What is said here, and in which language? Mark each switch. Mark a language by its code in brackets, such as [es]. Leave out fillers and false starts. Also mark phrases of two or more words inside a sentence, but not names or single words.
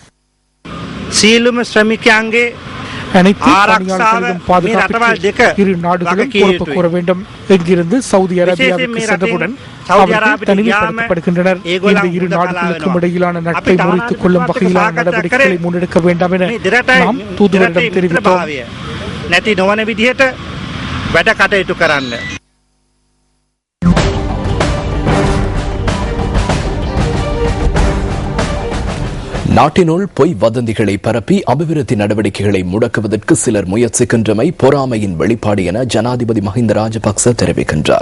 [ta] அனைத்து பணியாளர்களிடம் பாதுகாப்புக்கு இரு நாடுகளும் பொறுப்பு கூற வேண்டும். இங்கிருந்து சவுதி அரேபியாவுக்கு சென்றவுடன் அவர்கள் தனிமைப்படுத்தப்படுகின்றனர். இந்த இரு நாடுகளுக்கும் இடையிலான நட்பை முறித்துக் கொள்ளும் வகையிலான நடவடிக்கைகளை முன்னெடுக்க வேண்டாம் என நாம் தூதுவரிடம் தெரிவித்தோம். [si] නැති නොවන විදිහට වැඩ කටයුතු කරන්න. [ta] நாட்டினுள் பொய் வதந்திகளை பரப்பி அபிவிருத்தி நடவடிக்கைகளை முடக்குவதற்கு சிலர் முயற்சிக்கின்றமை பொறாமையின் வெளிப்பாடு என ஜனாதிபதி மஹிந்த ராஜபக்ச தெரிவிக்கின்றார்.